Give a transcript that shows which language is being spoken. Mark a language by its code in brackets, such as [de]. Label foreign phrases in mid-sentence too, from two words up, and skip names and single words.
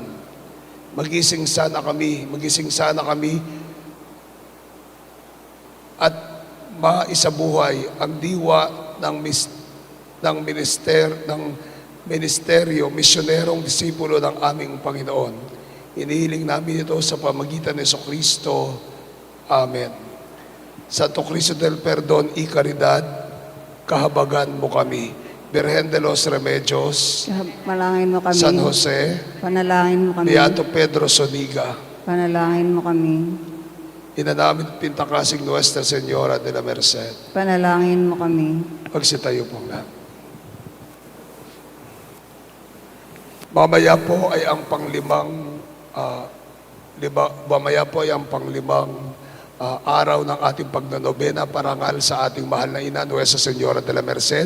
[tl] Magising sana kami at maisabuhay ang diwa ng ministeryo, misyonerong disipulo ng aming Panginoon. Inihiling namin ito sa pamagitan ni Jesucristo. Amen. Santo Cristo del Perdón y Caridad, kahabagan mo kami. Virgen de los Remedios, Panalangin mo kami. San Jose, Panalangin mo kami. Beato Pedro Zuniga, Panalangin mo kami. ina namin pintakasing Nuestra Señora de la Merced. Panalangin mo kami. Pagsitayo po lahat. Mamaya po ay ang panglimang araw ng ating pagnanobena parangal sa ating mahal na ina, Nuestra Señora de la Merced.